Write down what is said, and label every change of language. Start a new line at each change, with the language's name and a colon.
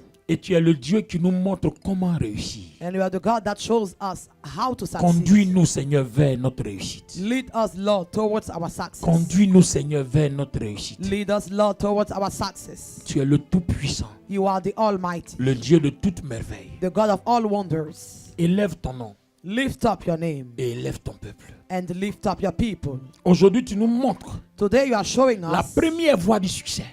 French: Et tu es le Dieu qui nous montre comment réussir.
English: And you are the God that shows us how to succeed.
French: Conduis-nous, Seigneur, vers notre réussite.
English: Lead us, Lord, towards our success.
French: Conduis-nous, Seigneur, vers notre réussite.
English: Lead us, Lord, towards our success.
French: Tu es le Tout-Puissant,
English: You are the Almighty,
French: le Dieu de toute merveille.
English: the God of all wonders.
French: Élève ton nom
English: Lift up your name
French: et élève ton peuple.
English: and lift up your people.
French: Aujourd'hui, tu nous montres
English: Today you are showing
French: la
English: us
French: première voie du succès.